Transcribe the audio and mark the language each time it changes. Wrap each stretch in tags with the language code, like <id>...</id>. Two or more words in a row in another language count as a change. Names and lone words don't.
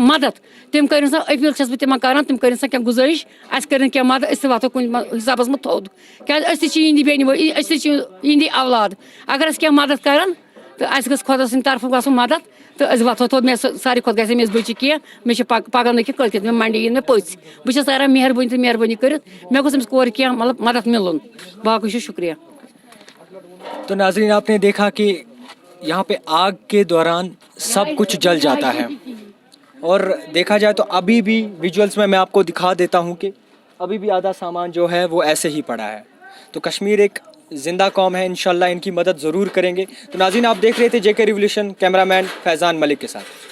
<ks>مَدد تِم کٔرِنۍ سا أپیٖل چھَس بہٕ تِمن کَران تِم کٔرِنۍ سا کینٛہہ گُزٲرِش اَسہِ کٔرِنۍ کینٛہہ مَدد أسۍ تہِ واتو کُنہِ حِسابَس منٛز تھوٚد کیٛازِ أسۍ تہِ چھِ یِہِنٛدِ بیٚنہِ وٲلۍ أسۍ تہِ چھِ یِہِنٛدی اولاد اگر أسۍ کینٛہہ مَدد کَران تہٕ اَسہِ گٔژھ خۄدا سٕنٛدِ طرفہٕ گژھُن مَدد تہٕ أسۍ واتو تھوٚد مےٚ ساروی کھۄتہٕ گژھِ أمِس بٔچی کینٛہہ مےٚ چھِ پَگاہ نہٕ کینٛہہ کٲلۍکٮ۪تھ مےٚ مَنڈے یِن مےٚ پٔژھۍ بہٕ چھَس کَران مہربٲنی تہٕ مہربٲنی کٔرِتھ مےٚ گوٚژھ أمِس کورِ کینٛہہ مطلب مَدد مِلُن باقٕے چھُ شُکریہ</ks> <ur>تو ناظرین آپ نے دیکھا کہ یہاں پہ آگ کے دوران سب کچھ جل جاتا ہے اور دیکھا جائے تو ابھی بھی ویژولس میں آپ کو دکھا دیتا ہوں کہ ابھی بھی آدھا سامان جو ہے وہ ایسے ہی پڑا ہے تو کشمیر ایک زندہ قوم ہے انشاءاللہ ان کی مدد ضرور کریں گے تو ناظرین آپ دیکھ رہے تھے JK ریولیوشن کیمرہ مین فیضان ملک کے ساتھ</ur>